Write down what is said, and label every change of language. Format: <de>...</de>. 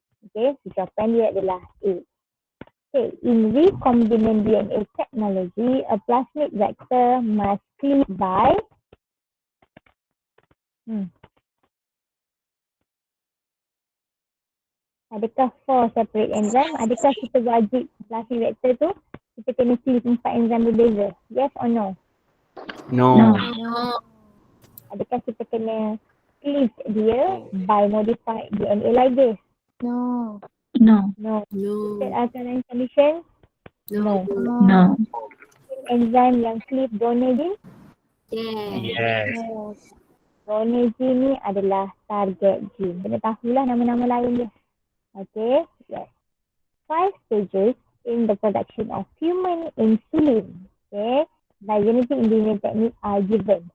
<ms>Okay, so jawapan dia adalah A.</ms> <en>Okay, in recombinant DNA technology, a plasmid vector must cleave by</en> <ms>adakah</ms> <en>4 separate enzyme?</en> <ms>Adakah kita wajib plasmid vector tu kita kena cleave 4 enzyme berbeza?</ms> <en>Yes or no? No. No.</en> <ms>Adakah kita kena cleave dia</ms> <en>by modified DNA ligase? No. No. No. No. Set alternate condition? No. No.</en> <ms>Enzyme yang cleave donor gene?</ms> <en>Yeah. Yes. Yes.</en> <ms>Donor gene ni adalah target gene. Kena tahulah nama-nama lain dia.</ms> <en>Okay, yes. 5 stages in the production of human insulin, okay, by genetic engineering technique are given.</en>